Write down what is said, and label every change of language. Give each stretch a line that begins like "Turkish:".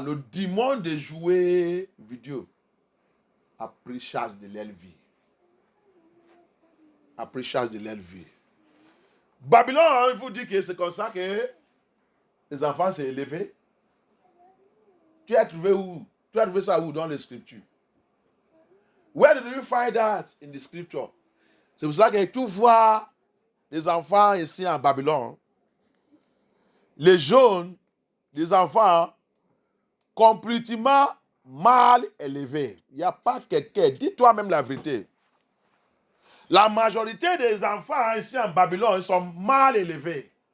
French: Le démon de jouer vidéo a pris charge de leur vie. A pris charge de leur vie. Babylone, il vous dit que c'est comme ça que les enfants s'est élevés. Tu as trouvé où? Tu as trouvé ça où dans les Scriptures?
English: Where did you find that in the Scripture?
French: C'est pour ça que tu vois les enfants ici en Babylone, les jeunes, les enfants complètement mal élevés. Il n'y a pas quelqu'un. Dis-toi même la vérité. La majorité des enfants ici en Babylone sont mal élevés.